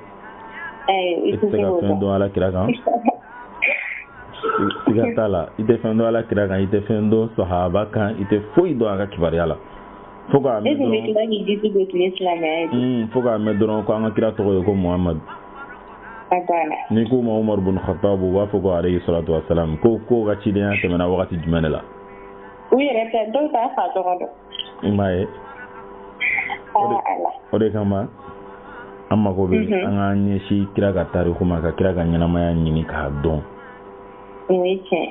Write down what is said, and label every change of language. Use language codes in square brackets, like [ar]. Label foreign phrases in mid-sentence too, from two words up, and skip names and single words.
[bm] I tɛ se ka fɛn dɔn ala kira kan. Siga t'a la i tɛ fɛn dɔn ala kira kan i tɛ fɛn dɔn sahaba kan i tɛ foyi dɔn a ka kibaruya la. Fo k'a mɛn dɔrɔn ko an ka kira tɔgɔ ye ko Muhamadu. N'i ko ma Umar bin Khattab u b'a fɔ ko [ar] عليه الصلاة والسلام [bm] ko ka cidenya tɛmɛna wagati jumɛn de la. U yɛrɛ tɛ dɔw t'a fa tɔgɔ dɔn. I m'a ye. O de kama an mago bɛ an k'an ɲɛsin kira ka tariku ma ka kira ka ɲɛnamaya ɲini k'a dɔn. O ye tiɲɛ.